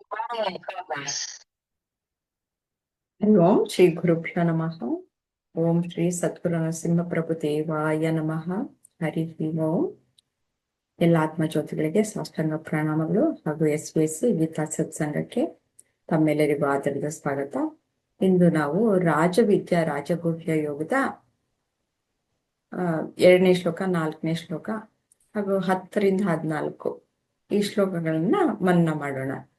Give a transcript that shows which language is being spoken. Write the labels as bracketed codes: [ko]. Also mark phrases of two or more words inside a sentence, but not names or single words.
[sa] ಓಂ ಶ್ರೀ ಗುರುಭ್ಯೋ ನಮಃ. ಓಂ ಶ್ರೀ ಸದ್ಗುರು ನರಸಿಂಹ ಪ್ರಭು ದೇವಾಯ ನಮಃ. ಹರಿ ಓಂ. [kn] ಎಲ್ಲ ಆತ್ಮಜ್ಯೋತಿಗಳಿಗೆ ಸಾಷ್ಟಾಂಗ ಪ್ರಣಾಮಗಳು ಹಾಗೂ SVS ಗೀತಾ ಸತ್ಸಂಗಕ್ಕೆ ತಮ್ಮೆಲ್ಲರಿಗೂ ಆದರದ ಸ್ವಾಗತ. ಇಂದು ನಾವು ರಾಜವಿದ್ಯಾ ರಾಜಗುಹ್ಯ ಯೋಗದ 2ನೇ ಶ್ಲೋಕ, 4ನೇ ಶ್ಲೋಕ ಹಾಗೂ 10ರಿಂದ 14 ಈ ಶ್ಲೋಕಗಳನ್ನ ಮನನ ಮಾಡೋಣ.